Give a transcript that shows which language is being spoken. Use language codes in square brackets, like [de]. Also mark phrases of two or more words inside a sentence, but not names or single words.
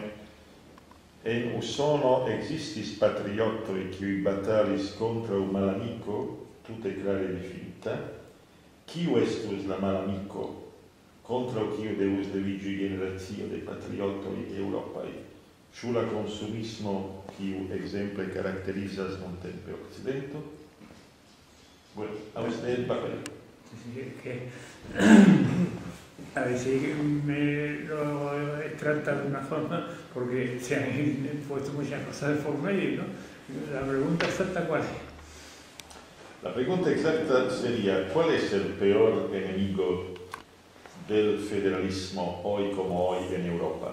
[eo] En Usono existis patriotoj kiuj batalis kontraŭ malamiko tute klare difinita. Kiu estus la malamiko kontraŭ kiu devus leviĝi generacio de patriotoj eŭropaj? Ĉu la consumismo kiu ekzemple karakterizas nuntempe Okcidento? [es] Bueno, a usted el papel. A veces me lo trata de una forma porque se han puesto muchas cosas de por medio, ¿no? La pregunta exacta, ¿cuál es? La pregunta exacta sería, ¿cuál es el peor enemigo del federalismo hoy como hoy en Europa?